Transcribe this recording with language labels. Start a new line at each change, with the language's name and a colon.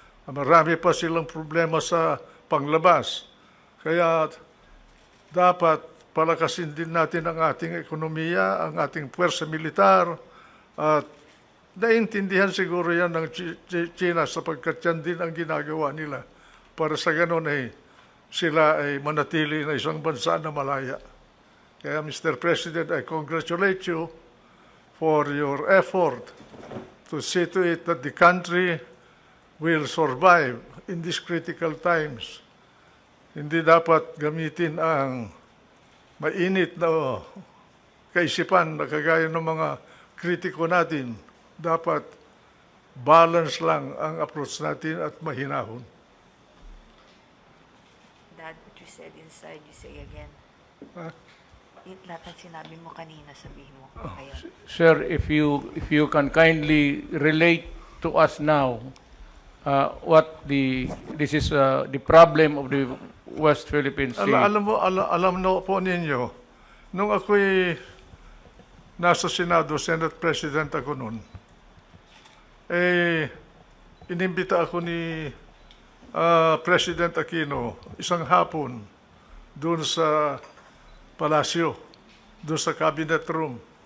Filipino: Marami pa silang problema sa panglabas. Kaya dapat palakasin din natin ang ating ekonomiya, ang ating puwersa militar, at naintindihan siguro yan ng China sapagkat yan din ang ginagawa nila para sa ganun ay sila ay manatili na isang bansa na malaya. Kaya Mr.
English: President, I congratulate you for your effort to see to it that the country will survive in these critical times.
Filipino: Hindi dapat gamitin ang mainit na kaisipan na kagaya ng mga kritiko natin. Dapat balance lang ang approach natin at mahinahon.
English: Dad, what you said inside, you say again. Ha?
Filipino: Lahat ng sinabi mo kanina, sabihin mo. Ngayon.
English: Sir, if you can kindly relate to us now what this is the problem of the West Philippine Sea.
Filipino: Alam na po ninyo, nung ako'y nasa Senado, Senate President ako noon, inimbita ako ni President Aquino isang hapon doon sa palasyo, doon sa cabinet room.